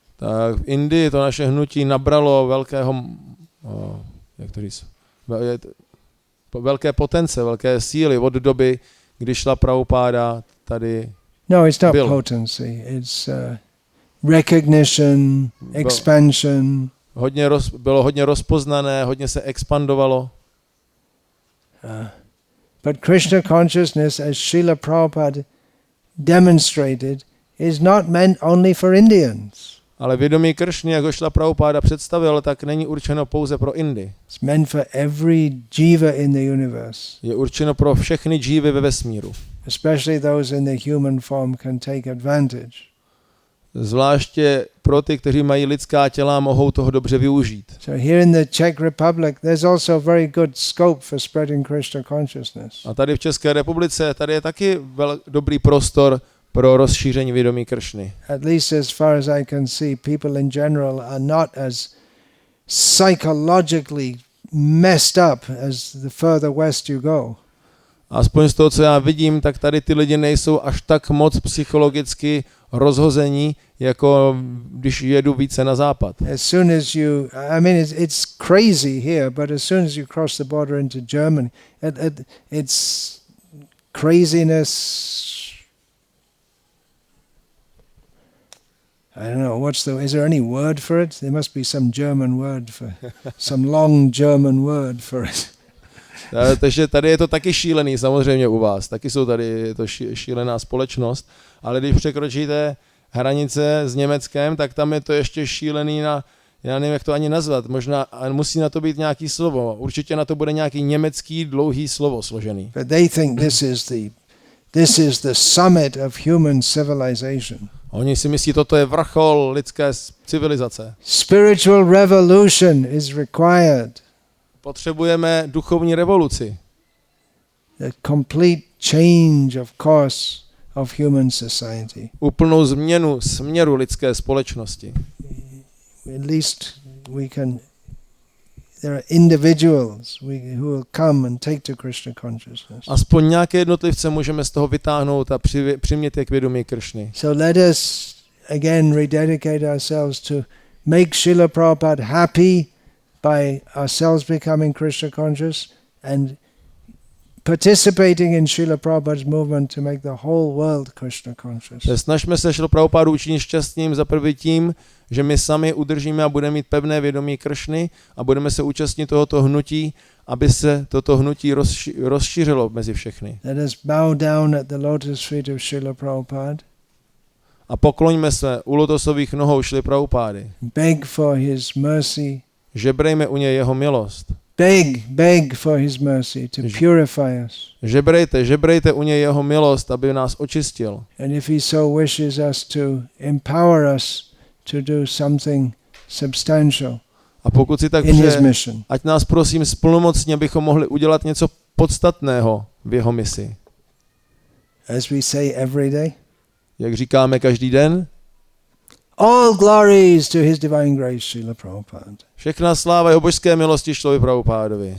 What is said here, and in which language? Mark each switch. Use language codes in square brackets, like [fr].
[cs] Tak v Indii to naše hnutí nabralo velké potence, velké síly od doby, kdy šla Prabhupáda tady. [en] No, it's not [cs] byl. [en] potency. It's recognition, expansion. [cs] Bylo hodně rozpoznané, hodně se expandovalo. [en] But Krishna consciousness, as Srila Prabhupada demonstrated, is not meant only for Indians. [cs] Ale vědomí Kršny, jak ho Srila Prabhupada představil, tak není určeno pouze pro Indii. [en] It's meant for every jiva in the universe. [cs] Je určeno pro všechny džívy ve vesmíru. [en] Especially those in the human form can take advantage. [cs] Zvláště pro ty, kteří mají lidská těla, mohou toho dobře využít. [en] So here in the Czech Republic, there's also very good scope for spreading Krishna consciousness. [cs] A tady v České republice, tady je taky dobrý prostor pro rozšíření vědomí Kršny. [en] At least as far as I can see, people in general are not as psychologically messed up as the further west you go. [cs] Aspoň z toho, co já vidím, tak tady ty lidi nejsou až tak moc psychologicky rozhození, jako když jedu více na západ. [en] As soon as you, I mean, it's crazy here, but as soon as you cross the border into Germany, it's craziness. I don't know, is there any word for it? There must be some German word some long German word for it. [cs] Takže tady je to taky šílený, samozřejmě u vás. Taky jsou tady to šílená společnost. Ale když překročíte hranice s Německem, tak tam je to ještě šílený já nevím, jak to ani nazvat. Možná musí na to být nějaký slovo. Určitě na to bude nějaký německý dlouhý slovo složený. [en] But they think this is the summit of human civilization. [cs] Oni si myslí, toto je vrchol lidské civilizace. [en] Spiritual revolution is required. [cs] Potřebujeme duchovní revoluci. [en] The complete change of course of human society. [cs] Úplnou změnu směru lidské společnosti. [en] At least there are individuals who will come and take to Krishna consciousness. [cs] Aspoň nějaké jednotlivce můžeme z toho vytáhnout a přimět je k vědomí Kršny. [en] So let us again rededicate ourselves to make Srila Prabhupada happy by ourselves becoming Krishna conscious and participating in Srila Prabhupada's movement to make the whole world Krishna conscious. [cs] Snažme se Srilu Prabhupádu učinit šťastným za prvý tím, že my sami udržíme a budeme mít pevné vědomí Kršny a budeme se účastnit tohoto hnutí, aby se toto hnutí rozšířilo mezi všechny. [en] Let us bow down at the lotus feet of Srila Prabhupada. [cs] A pokloňme se u lotosových nohou Srily Prabhupády. [en] Beg for his mercy. [cs] Žebrejme u něj jeho milost. [en] Beg for his mercy to purify us. [cs] Žebrejte u něj jeho milost, aby nás očistil. [en] And if he so wishes us to empower us to do something substantial. [cs] A pokud si tak přeje, ať nás prosím splnomocní, abychom mohli udělat něco podstatného v jeho misi. [en] As we say every day. [cs] Jak říkáme každý den. [en] All glories to his divine grace, Srila Prabhupada. [cs] Všechna sláva jeho božské milosti Srilovi Prabhupádovi.